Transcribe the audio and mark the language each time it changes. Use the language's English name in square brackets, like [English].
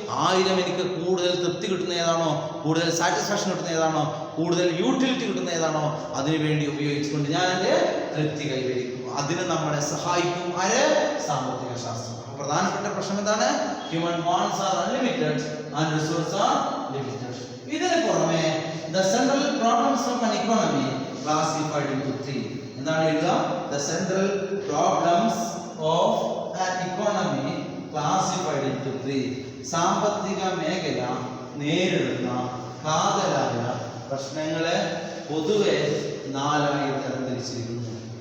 [Malayalam] 1000 എനിക്ക് കൂടുതൽ തൃപ്തി കിട്ടുന്ന ഏതാണോ, കൂടുതൽ സാറ്റിസ്ഫാക്ഷൻ കിട്ടുന്ന ഏതാണോ, കൂടുതൽ യൂട്ടിലിറ്റി കിട്ടുന്ന ഏതാണോ, അതിനുവേണ്ടി ഉപയോഗിച്ചുകൊണ്ട് ഞാൻ എൻ്റെ തൃപ്തി കൈവരിക്കും. അതിന് നമ്മളെ സഹായിക്കും ആര്? സാമ്പത്തിക ശാസ്ത്രം. പ്രധാനപ്പെട്ട പ്രശ്നം എന്താണ്? [English] Human wants are unlimited and resources are limited. [Malayalam] ഇതിന് പുറമെ [English] the central problems of an economy classified into 3. [Malayalam] എന്താണ് എഴുതുക? [English] The central problems of an economy classified into 3. [Malayalam] സാമ്പത്തിക മേഖല നേരിടുന്ന കാതലായ പ്രശ്നങ്ങളെ പൊതുവെ 3 ആയി തരംതിരിച്ചിരിക്കുന്നു.